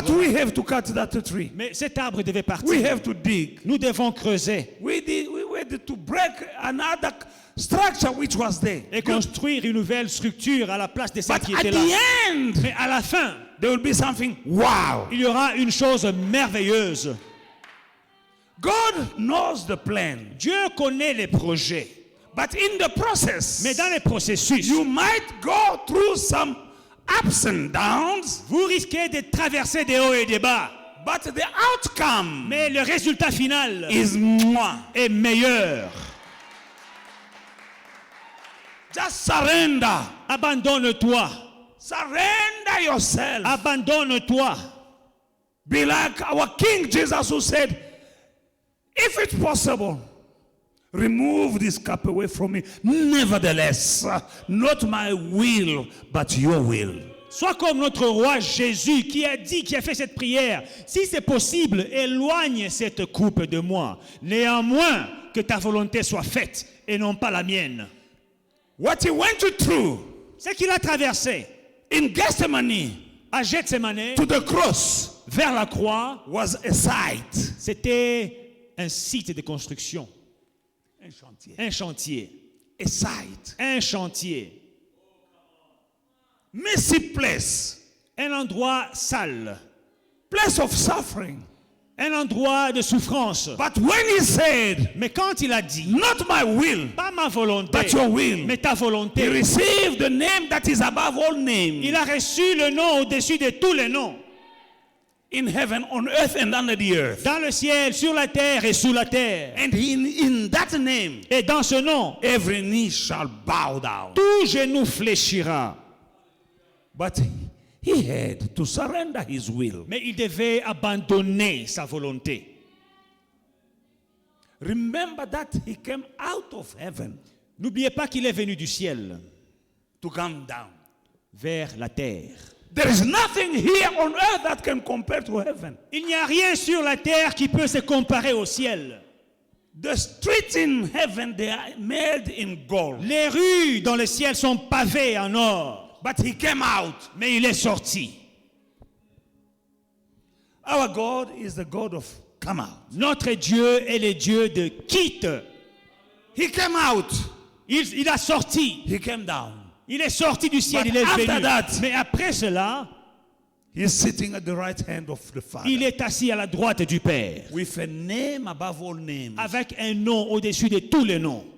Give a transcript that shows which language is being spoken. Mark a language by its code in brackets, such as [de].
[en] But we have to cut that tree. [fr] Mais cet arbre devait [en] We [fr] partir. [en] have to dig. [fr] Nous devons creuser [en] We had to break another structure which was there. [fr] et construire une nouvelle structure à la place de celle [en] But [fr] qui [en] at [fr] était là. [en] the end, [fr] Mais à la fin, [en] there will be something wow. [fr] il y aura une chose merveilleuse. [en] God knows the plan. [fr] Dieu connaît les projets. [en] But in the process, [fr] Mais dans les processus, [en] you might go through some ups and downs, [fr] vous risquez de traverser des hauts et des bas. [en] but the outcome [fr] Mais le résultat final [en] is moi. [fr] est meilleur. [en] Just surrender. [fr] Abandonne-toi. [en] Surrender yourself. [fr] Abandonne-toi. [en] Be like our King Jesus who said, if it's possible, remove this cup away from me. Nevertheless, not my will, but your will. [fr] Sois comme notre roi Jésus qui a fait cette prière. Si c'est possible, éloigne cette coupe de moi. Néanmoins, que ta volonté soit faite et non pas la mienne. [en] What he went through [fr] Ce qu'il a traversé [en] in Gethsemane [fr] à Gethsemane, [en] to the cross [fr] vers la croix, [en] was a site. [fr] c'était un site de construction. Un chantier. Un chantier. [en] A site. [fr] Un chantier. [en] Messy place. [fr] Un endroit sale. [en] Place of suffering. [fr] Un endroit de souffrance. [en] But when he said, [fr] Mais quand il a dit, [en] not my will, [fr] pas ma volonté, [en] but your will, [fr] mais ta [en] he [fr] volonté, [en] received the name that is above all names. [fr] il a reçu le nom au-dessus de tous les noms. [en] In heaven, on earth, and under the earth. [fr] Dans le ciel, sur la terre et sous la terre. [en] And in that name, [fr] Et dans ce nom, [en] every knee shall bow down. [fr] tout genou fléchira. [en] But he had to surrender his will. [fr] Mais il devait abandonner sa volonté. [en] Remember that he came out of heaven [fr] N'oubliez pas qu'il est venu du ciel [en] to come down. [fr] vers la terre. [en] There is nothing here on earth that can compare to heaven. [fr] Il n'y a rien sur la terre qui peut se comparer au ciel. [en] The streets in heaven, they are made in gold. [fr] Les rues dans le ciel sont pavées en or. [en] But he came out. [fr] Mais il est sorti. [en] Our God is the God of come out. [fr] Notre Dieu est le Dieu de quitte. [en] He came out. [fr] Il a sorti. [en] He came down. [fr] Il est sorti du ciel, [en] But [fr] il est [en] after [fr] venu. [en] that, [fr] Mais après cela, [en] he is sitting at the right hand of the Father. [fr] il est assis à la droite du Père. [en] With a name above all names. [fr] Avec un nom au-dessus de tous les noms.